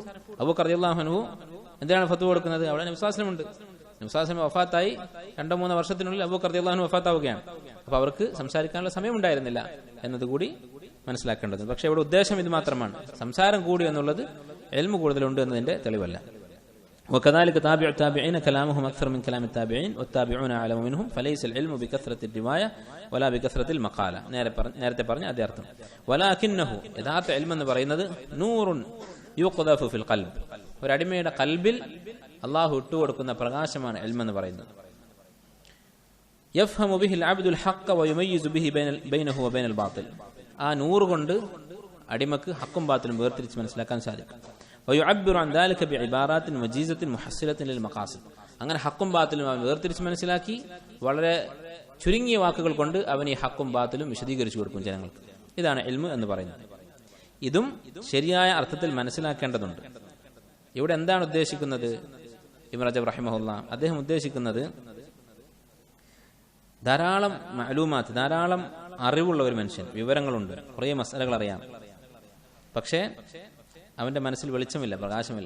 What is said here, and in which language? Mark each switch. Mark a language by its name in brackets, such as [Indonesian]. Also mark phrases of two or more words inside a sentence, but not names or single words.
[Malayalam] അബൂബക്കർ [Arabic] رضي الله عنه [Malayalam] എന്തിനാണ് ഫത്വ കൊടുക്കുന്നത്, അവിടെ നബി [Arabic] صلى الله عليه وسلم [Malayalam] ഉണ്ട്, നബി [Arabic] صلى الله عليه وسلم [Malayalam] വഫാത്തായി 2-3 വർഷത്തിനുള്ളിൽ അബൂബക്കർ [Arabic] رضي الله عنه [Malayalam] വഫാത്താവുകയാണ്. അപ്പൊ അവർക്ക് സംസാരിക്കാനുള്ള സമയം ഉണ്ടായിരുന്നില്ല എന്നതുകൂടി മനസ്സിലാക്കേണ്ടത്. പക്ഷെ ഇവിടെ ഉദ്ദേശം ഇത് മാത്രമാണ്, സംസാരം കൂടി എന്നുള്ളത് ഇൽമു കൂടുതലുണ്ട് എന്നതിന്റെ തെളിവല്ല. [Arabic] وكذلك تابع التابعين كلامهم أكثر من كلام التابعين والتابعون أعلم منهم فليس العلم بكثرة الرواية ولا بكثرة المقالة. [Malayalam] നേരത്തെ പറഞ്ഞ അതേ അർത്ഥം. ولكنه യഥാർത്ഥ ഇൽമു എന്ന് പറയുന്നത് [Arabic] نور يقذف في القلب, [Malayalam] ഒരു അടിമയുടെ ഖൽബിൽ അല്ലാഹു ഇട്ടുകൊടുക്കുന്ന പ്രകാശമാണ് ഇൽമു എന്ന് പറയുന്നത്. [Arabic] يفهم به العبد الحق ويميز به بينه وبين الباطل, [Malayalam] ആ നൂറ് കൊണ്ട് അടിമക്ക് ഹക്കും ബാത്തിലും വേർതിരിച്ച് മനസ്സിലാക്കാൻ സാധിക്കും. [Arabic] ويعبر عن ذلك بعبارات وجيزة محصلة للمقاصد, [Malayalam] അങ്ങനെ ഹക്കും ബാത്തിലും അവൻ വേർതിരിച്ച് മനസ്സിലാക്കി വളരെ ചുരുങ്ങിയ വാക്കുകൾ കൊണ്ട് അവൻ ഈ ഹക്കും ബാത്തിലും വിശദീകരിച്ചു കൊടുക്കും ജനങ്ങൾക്ക്. ഇതാണ് ഇൽമ് എന്ന് പറയുന്നത്. ഇതും ശരിയായ അർത്ഥത്തിൽ മനസ്സിലാക്കേണ്ടതുണ്ട്. ഇവിടെ എന്താണ് ഉദ്ദേശിക്കുന്നത്? ഇബ്നു റജബ് റഹിമഹുല്ലാ അദ്ദേഹം ഉദ്ദേശിക്കുന്നത് ധാരാളം മഅലൂമാത്ത്, ധാരാളം അറിവുള്ള ഒരു മനുഷ്യൻ, വിവരങ്ങളുണ്ട്, കുറേ മസലകൾ അറിയാം, പക്ഷേ അവന്റെ മനസ്സിൽ വെളിച്ചമില്ല, പ്രകാശമില്ല.